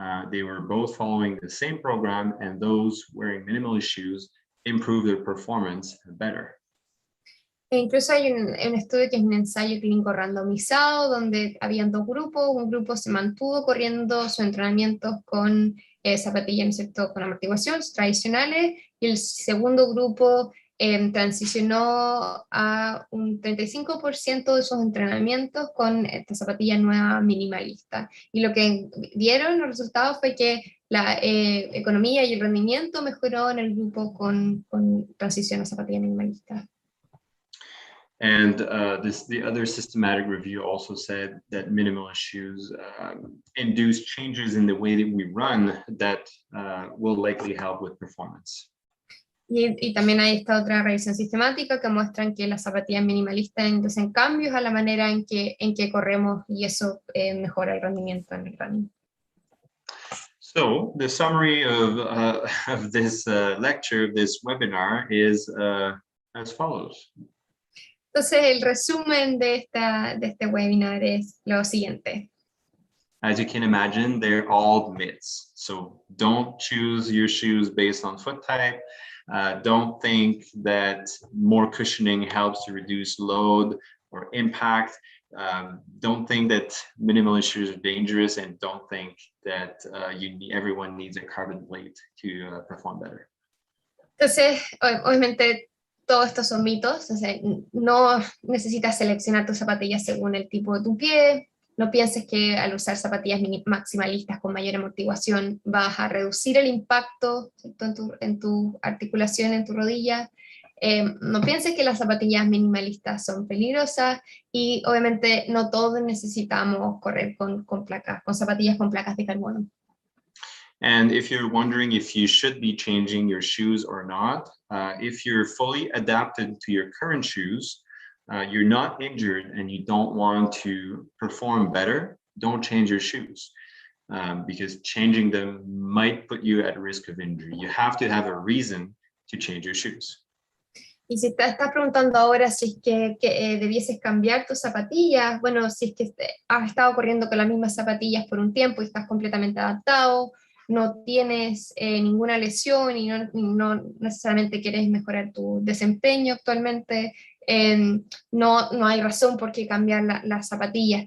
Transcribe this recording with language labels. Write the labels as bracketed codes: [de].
[en] They were both following the same program, and those wearing minimalist shoes improved their performance better. [es] E incluso hay un estudio que es un ensayo clínico randomizado, donde habían dos grupos. Un grupo se mantuvo corriendo sus entrenamientos con zapatillas, ¿no es cierto?, con amortiguaciones tradicionales, y el segundo grupo transicionó a un 35% de sus entrenamientos con esta zapatilla nueva minimalista. Y lo que dieron los resultados fue que la economía y el rendimiento mejoró en el grupo con transición a zapatilla minimalista. [en] And the other systematic review also said that minimalist shoes induce changes in the way that we run that will likely help with performance. [es] Y también hay esta otra revisión sistemática que muestran que las zapatillas minimalistas inducen cambios a la manera en que corremos, y eso mejora el rendimiento en el running. [en] So the summary of this lecture, this webinar, is as follows. [es] Entonces, el resumen de este webinar es lo siguiente. [en] As you can imagine, they're all myths. So don't choose your shoes based on foot type. Don't think that more cushioning helps to reduce load or impact. Don't think that minimalist shoes are dangerous, and don't think that everyone needs a carbon plate to perform better. [es] Entonces, obviamente, todo esto son mitos. O sea, no necesitas seleccionar tus zapatillas según el tipo de tu pie. No pienses que al usar zapatillas maximalistas con mayor amortiguación vas a reducir el impacto, ¿cierto?, en tu articulación, en tu rodilla. No pienses que las zapatillas minimalistas son peligrosas, y obviamente no todos necesitamos correr con zapatillas con placas de carbono. [en] And if you're wondering if you should be changing your shoes or not, if you're fully adapted to your current shoes, you're not injured and you don't want to perform better, don't change your shoes, because changing them might put you at risk of injury. You have to have a reason to change your shoes. [es] Y si te estás preguntando ahora si es que debieses cambiar tus zapatillas, bueno, si es que has estado corriendo con las mismas zapatillas por un tiempo y estás completamente adaptado, no tienes ninguna lesión y no necesariamente quieres mejorar tu desempeño actualmente, no hay razón por qué cambiar las zapatillas.